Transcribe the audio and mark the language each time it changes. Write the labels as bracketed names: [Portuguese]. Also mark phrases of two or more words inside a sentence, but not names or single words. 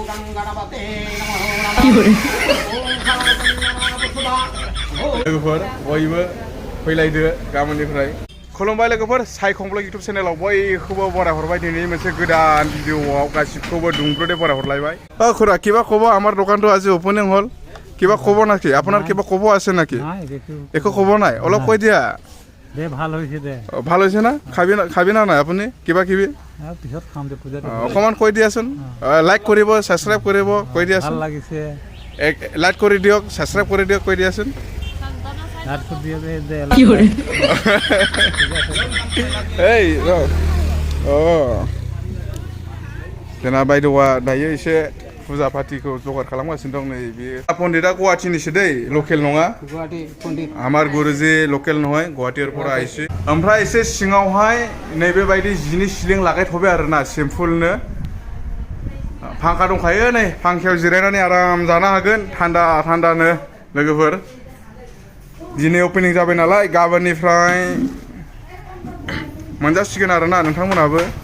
[Bodo] लोगोफोर बयबो फैलायदो गाबोननिफ्राय खुलुमबाय लोगोफोर साइखं ब्लग इउटुब चेनेलाव बयखौबो बराय हरबाय दिनै मोनसे गोदान भिडिअआव गासिबखौबो दुंब्रुदे बराय हरलायबाय [Assamese] खुरा কিবা কব আমার দোকানটো আজি ওপেনিং হল কিবা কব নাকি আপনার কিবা কব আছে নাকি একো কব নাই অলপ কৈ দিয়া দে ভাল হইছে দে ভাল হইছে না খাবি না নাই আপুনি কিবা কিবি পিছত খাম দে পূজা অকমান কৈ দিয়াচোন লাইক কৰিব সাবস্ক্রাইব কৰিব কৈ দিয়াচোন ভাল লাগিছে লাইক কৰি দিয়ক সাবস্ক্রাইব কৰি দিয়ক কৈ দিয়াচোন লাইক কৰি দিয়ক দে কি কৰে এই ও [Bodo] जोंना बायद'आ दायो एसे फुजा पार्टिखौ जगार खालामगासिनो दं नै बे पन्डितआ गुवाहाटीनिसो दै लकेल नङा गुवाहाटी पन्डित [Assamese] আমাৰ গুৰুজী [Bodo] लकेल नङा [Assamese] গুৱাহাটীৰ পৰা আইছি [Bodo] ओमफ्राय एसे सिङावहाय नैबे बायदि जिनि सिलिं लागायथ'बाय आरोना सिम्पलनो फांखा दंखायो नै फांखायाव जिरायनानै आराम जानो हागोन थान्दा थान्दानो लोगोफोर दिनै ओपनिं जाबाय नालाय गाबोननिफ्राय मोनजासिगोन आरोना नोंथांमोनाबो